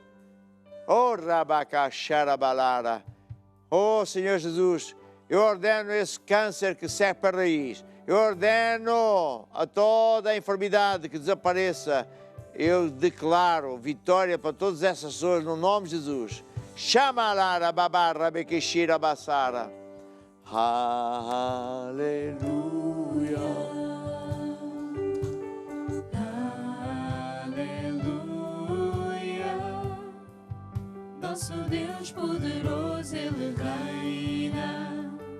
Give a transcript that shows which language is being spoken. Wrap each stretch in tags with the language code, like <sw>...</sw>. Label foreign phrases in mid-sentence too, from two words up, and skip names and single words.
<pt>Oh, Rabacacharabalara. Oh, Senhor Jesus, eu ordeno esse câncer que segue para a raiz. Eu ordeno a toda a enfermidade que desapareça. Eu declaro vitória para todas essas pessoas no nome de Jesus. Chamalara babarra bequishira basara. Aleluia. Nosso Deus poderoso, Ele reina.</pt>